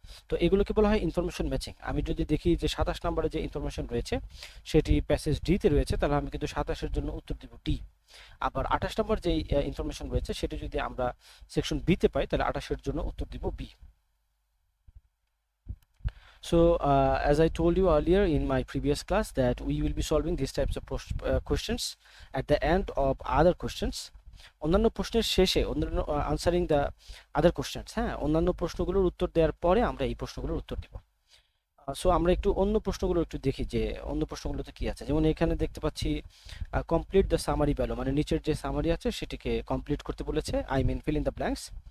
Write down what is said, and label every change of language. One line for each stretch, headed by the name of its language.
Bangla: তো এগুলোকে বলা হয় ইনফরমেশন ম্যাচিং। আমি যদি দেখি যে 27 নম্বরে যে ইনফরমেশন রয়েছে সেটি প্যাসেজ ডি তে রয়েছে, তাহলে আমি কিন্তু 27-এর জন্য উত্তর দিব ডি। আবার 28 নম্বর যে ইনফরমেশন রয়েছে সেটি যদি আমরা সেকশন বি তে পাই তাহলে 28-এর জন্য উত্তর দিব B.
English: So, as I told you earlier in my previous class that we will be solving these types of questions at the end of other questions.
Bangla: অন্যান্য প্রশ্নের শেষে অন্যান্য
English: answering the other questions,
Bangla: হ্যাঁ, অন্যান্য প্রশ্নগুলোর উত্তর দেওয়ার পরে আমরা এই প্রশ্নগুলোর উত্তর দিব। সো আমরা একটু অন্য প্রশ্নগুলো একটু দেখি যে অন্য প্রশ্নগুলোতে কি আছে। যেমন এখানে দেখতে পাচ্ছি
English: complete the summary value,
Bangla: মানে নিচের যে সামারি আছে সেটিকে কমপ্লিট করতে বলেছে,
English: I mean fill in the blanks.